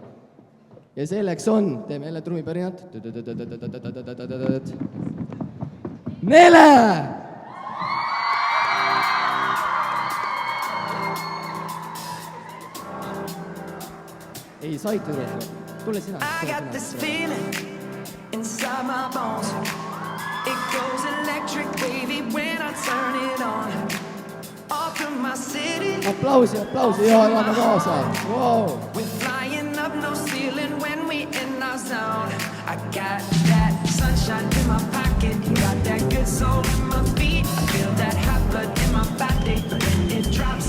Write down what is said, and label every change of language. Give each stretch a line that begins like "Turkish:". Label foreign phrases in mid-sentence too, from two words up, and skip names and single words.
Estonian: Ja selleks on, teeme jälle trumipärinat. Nele! Ei, saite üle. Tule sina.
English: I got this feeling inside my bones. It goes electric, baby, when I turn it on.
Estonian: Aplausi, ja elame kaasa.
English: Wow. We're flying up, no ceiling when we in our zone. I got that sunshine in my pocket, got that good soul in my feet. I feel that hot blood in my body when it drops.